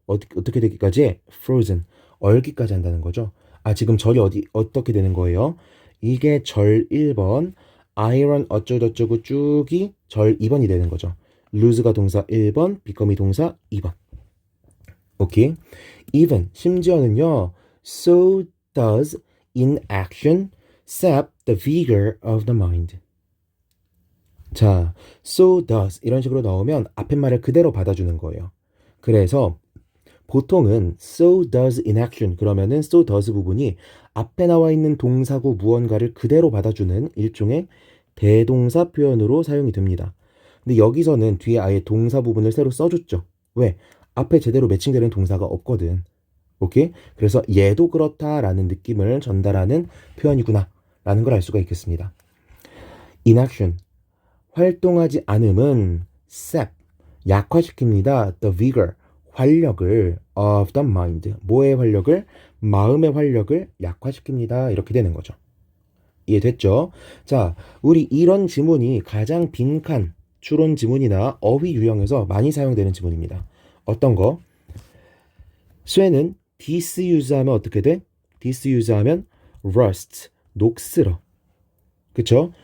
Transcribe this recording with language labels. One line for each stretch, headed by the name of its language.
Korean: 어떻게 되기까지? frozen 얼기까지 한다는 거죠. 아, 지금 절이 어떻게 되는 거예요? 이게 절 1번, iron 어쩌고저쩌고 쭉이 절 2번이 되는 거죠. lose가 동사 1번, become이 동사 2번. 오케이. even 심지어는요.
English: so does inaction sap the vigor of the mind.
Korean: 자, so does 이런 식으로 나오면 앞에 말을 그대로 받아주는 거예요. 그래서 보통은
English: so does inaction
Korean: 그러면은 so does 부분이 앞에 나와 있는 동사구 무언가를 그대로 받아주는 일종의 대동사 표현으로 사용이 됩니다. 근데 여기서는 뒤에 아예 동사 부분을 새로 써줬죠. 왜? 앞에 제대로 매칭되는 동사가 없거든. 오케이? 그래서 얘도 그렇다라는 느낌을 전달하는 표현이구나 라는 걸 알 수가 있겠습니다. inaction 활동하지 않음은 sap 약화시킵니다.
English: the vigor
Korean: 활력을
English: of the mind
Korean: 뭐의 활력을? 마음의 활력을 약화시킵니다. 이렇게 되는 거죠. 이해됐죠? 자, 우리 이런 지문이 가장 빈칸 추론 지문이나 어휘 유형에서 많이 사용되는 지문입니다. 어떤 거? 쇠는 disuse 하면 어떻게 돼? disuse 하면 rust 녹슬어. 그쵸?